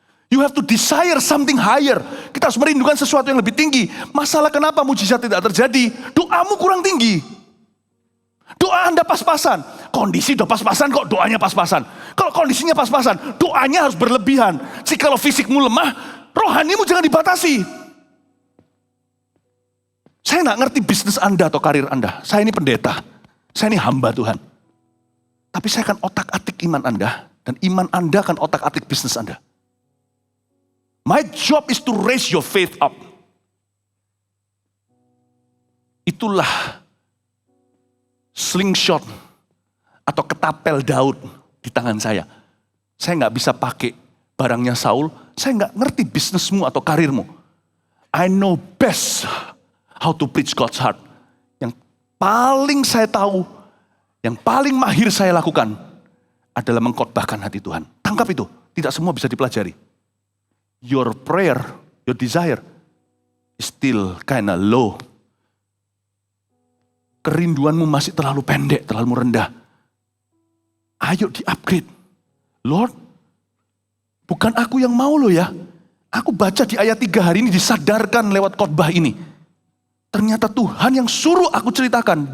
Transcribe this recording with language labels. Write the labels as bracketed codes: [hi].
[en] You have to desire something higher. [id] Kita harus merindukan sesuatu yang lebih tinggi. Masalah kenapa mujizat tidak terjadi? Doamu kurang tinggi. Doa Anda pas-pasan. Kondisi udah pas-pasan kok doanya pas-pasan. Kalau kondisinya pas-pasan, doanya harus berlebihan. Jikalau fisikmu lemah, rohanimu jangan dibatasi. Saya nggak ngerti bisnis Anda atau karir Anda. Saya ini pendeta. Saya ini hamba Tuhan. Tapi saya akan otak-atik iman Anda. Dan iman Anda akan otak-atik bisnis Anda. [en] My job is to raise your faith up. [id] Itulah slingshot atau ketapel Daud di tangan saya. Saya nggak bisa pakai barangnya Saul. Saya nggak ngerti bisnismu atau karirmu. [en] I know best how to preach God's heart. [id] Yang paling saya tahu, yang paling mahir saya lakukan adalah mengkhotbahkan hati Tuhan. Tangkap itu, tidak semua bisa dipelajari. [en] Your prayer, your desire is still kinda low. [id] Kerinduanmu masih terlalu pendek, terlalu rendah. Ayo di-upgrade. Lord, bukan aku yang mau loh ya. Aku baca di ayat 3 hari ini disadarkan lewat khotbah ini. Ternyata Tuhan yang suruh aku ceritakan.